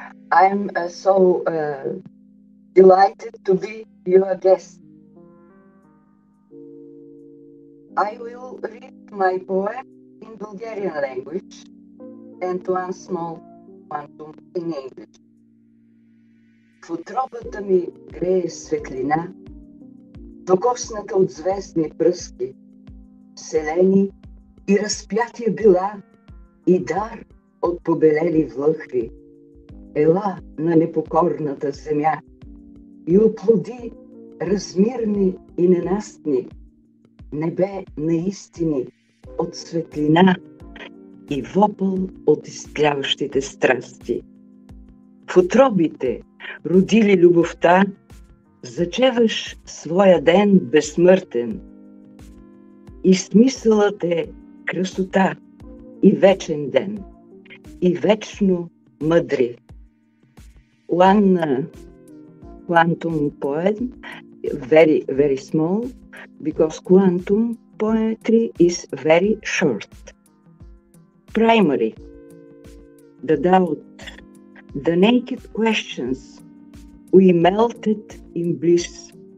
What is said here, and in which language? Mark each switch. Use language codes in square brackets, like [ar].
[en] I'm so delighted to be your guest. I will read my poem in Bulgarian language and one small quantum in English. [bg] В утробата ми грее светлина, докосната от звездни пръски, вселени и разпятие била, и дар от побелели влъхви. Ела на непокорната земя и оплоди размирни и ненастни, небе на истини от светлина и вопъл от изтляващите страсти. В утробите родили любовта, зачеваш своя ден безсмъртен. И смисълът е красота и вечен ден, и вечно мъдри. [en] One quantum poem, very, very small, because quantum poetry is very short. Primary, the doubt, the naked questions, we melted in bliss.